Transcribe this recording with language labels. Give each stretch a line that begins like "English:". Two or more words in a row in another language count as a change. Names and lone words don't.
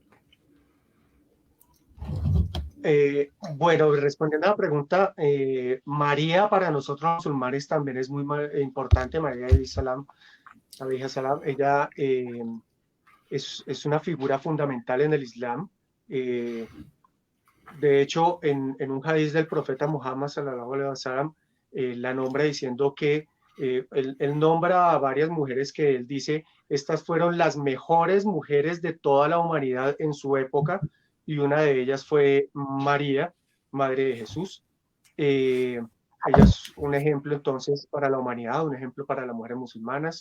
Spanish: Bueno, respondiendo a la pregunta, María para nosotros los musulmanes también es muy importante. María salam, ella es una figura fundamental en el Islam. De hecho, en un hadiz del profeta Muhammad
Arabic: صلى الله عليه وسلم,
Spanish: la nombra diciendo que él nombra a varias mujeres que él dice, estas fueron las mejores mujeres de toda la humanidad en su época, y una de ellas fue María, madre de Jesús. Ella es un ejemplo entonces para la humanidad, un ejemplo para las mujeres musulmanas.